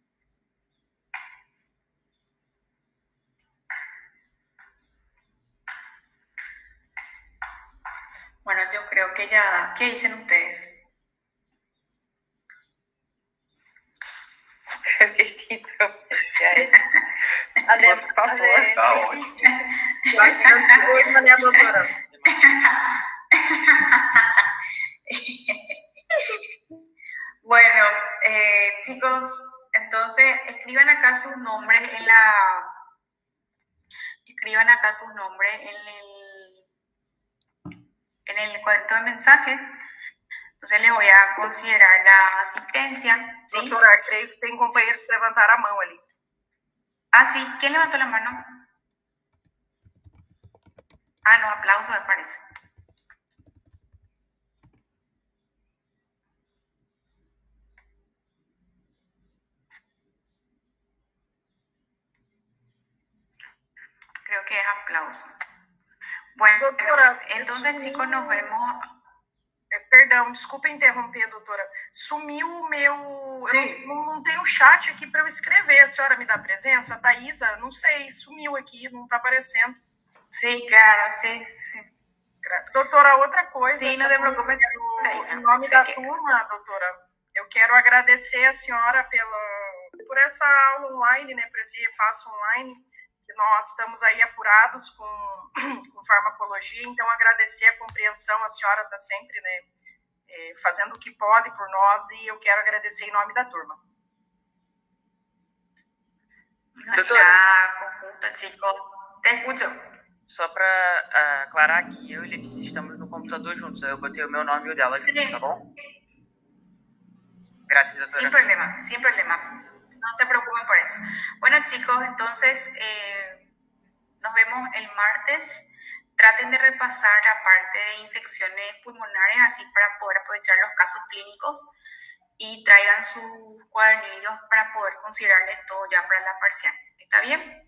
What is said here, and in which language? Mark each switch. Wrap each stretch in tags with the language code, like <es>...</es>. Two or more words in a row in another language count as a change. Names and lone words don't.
<es>Bueno, yo creo que ya da. ¿Qué dicen ustedes? Besito. Por favor.</es> <pt>Bastante coisa, né, doutora?</pt> <es>Bueno, chicos, entonces escriban acá sus nombres en el cuadrito de mensajes. Entonces les voy a considerar la asistencia, ¿sí?</es> <pt>Doutora, creio que tem companheiros que levantaram a mão ali.</pt> <es>Ah, sí. ¿Quién levantó la mano? Ah, no, aplauso me parece. Creo que es aplauso. Bueno,</es> <pt>Doutora,</pt> <es>entonces chicos, nos vemos.</es> <pt>Perdão, desculpa interromper, doutora. Sumiu o meu... Sim. Eu não tenho chat aqui para eu escrever. A senhora me dá presença? Thaisa, não sei, sumiu aqui, não está aparecendo. Sim, claro, sim. Doutora, outra coisa... Sim, não te preocupes. Em nome da turma, doutora, eu quero agradecer a senhora por essa aula online, né, por esse repasso online, que nós estamos aí apurados com farmacologia, então agradecer a compreensão, a senhora está sempre, né, fazendo o que pode por nós, e eu quero agradecer em nome da turma. Doutora,</pt> <es>conjunta, chicos. Te escucho.</es> <pt>Só para aclarar aqui, eu e Letícia estamos no computador juntos. Eu botei o meu nome e o dela aqui, tá bom?</pt> <es>Gracias, doctora. Sin problema. No se preocupen por eso. Bueno, chicos, entonces nos vemos el martes. Traten de repasar la parte de infecciones pulmonares, así para poder aprovechar los casos clínicos, y traigan sus cuadernillos para poder considerarles todo ya para la parcial.</es>